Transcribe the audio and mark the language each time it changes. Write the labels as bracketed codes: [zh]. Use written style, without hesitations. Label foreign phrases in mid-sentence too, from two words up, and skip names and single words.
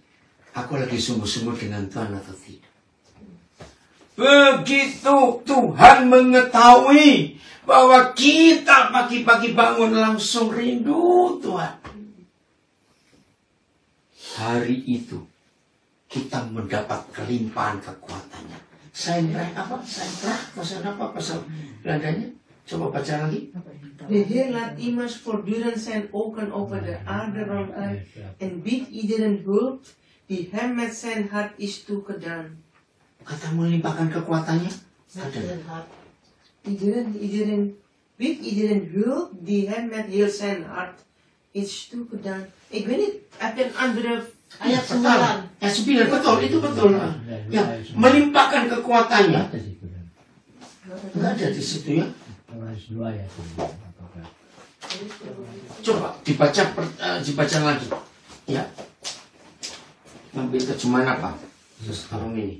[id] Aku lagi sungguh-sungguh dengan Tuhan atau tidak. Begitu Tuhan mengetahui bahwa kita pagi-pagi bangun langsung rindu Tuhan. Hari itu kita mendapat kelimpahan kekuatannya. Seinrah apa? Seinrah? Pasal apa? Pasal Belandanya? Coba baca lagi. [nl] De Heer laat immers voortdurend zijn ogen over de aarde rondgaan en biedt iedereen hulp die hem met zijn hart is toegedaan. [id] Kata melimpahkan kekuatannya. Ada. [nl] Iedereen biedt iedereen hulp die hem met heel zijn hart is toegedaan. Ik weet niet, heb je een andere [id] Ayat 9. Ayat 9, betul, itu betul. Ya, melimpahkan kekuatannya. Enggak ada di situ ya. Coba dibaca lagi. Ya. Ambil terjemahan apa? Sekarang ini.